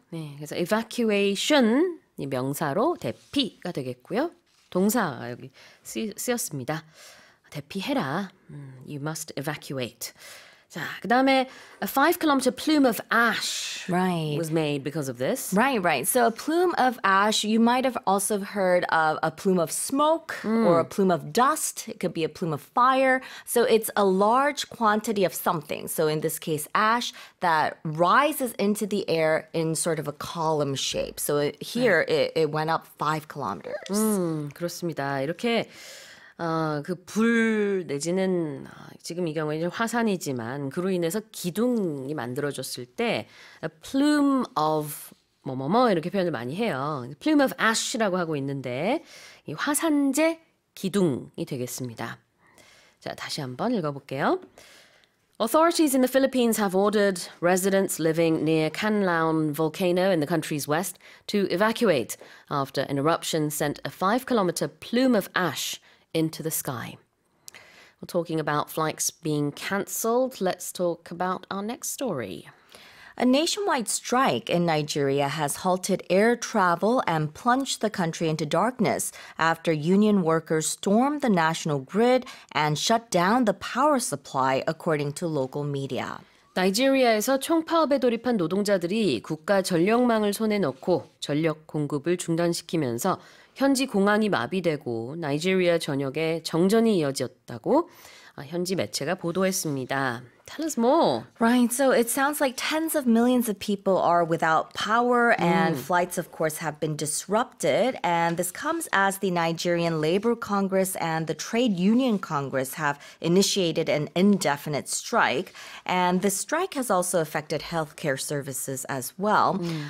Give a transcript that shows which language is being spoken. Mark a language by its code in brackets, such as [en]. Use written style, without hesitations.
[ko] 네, 그래서 evacuation 이 명사로 대피가 되겠고요. 동사가 여기 쓰였습니다. 대피해라. [en] You must evacuate. 자, [ko] 그다음에 [en] a 5-kilometer plume of ash was made because of this. Right. So a plume of ash, you might have also heard of a plume of smoke or a plume of dust. It could be a plume of fire. So it's a large quantity of something. So in this case, ash that rises into the air in sort of a column shape. So here it went up 5 kilometers. [ko] 그렇습니다. 이렇게 그 불 내지는 지금 이 경우에는 화산이지만 그로 인해서 기둥이 만들어졌을 때 [en] a plume of [ko] 뭐뭐뭐 이렇게 표현을 많이 해요. plume of ash라고 하고 있는데 이 화산재 기둥이 되겠습니다. 자, 다시 한번 읽어볼게요. [en] Authorities in the Philippines have ordered residents living near Canlaon volcano in the country's west to evacuate after an eruption sent a 5-kilometer plume of ash into the sky. We're talking about flights being cancelled. Let's talk about our next story. A nationwide strike in Nigeria has halted air travel and plunged the country into darkness after union workers stormed the national grid and shut down the power supply, according to local media. [ko] 나이지리아에서 총파업에 돌입한 노동자들이 국가 전력망을 손에 넣고 전력 공급을 중단시키면서 현지 공항이 마비되고 나이지리아 전역에 정전이 이어졌다고 현지 매체가 보도했습니다. [en] Tell us more. Right. So it sounds like tens of millions of people are without power and flights, of course, have been disrupted. And this comes as the Nigerian Labor Congress and the Trade Union Congress have initiated an indefinite strike. And the strike has also affected healthcare services as well.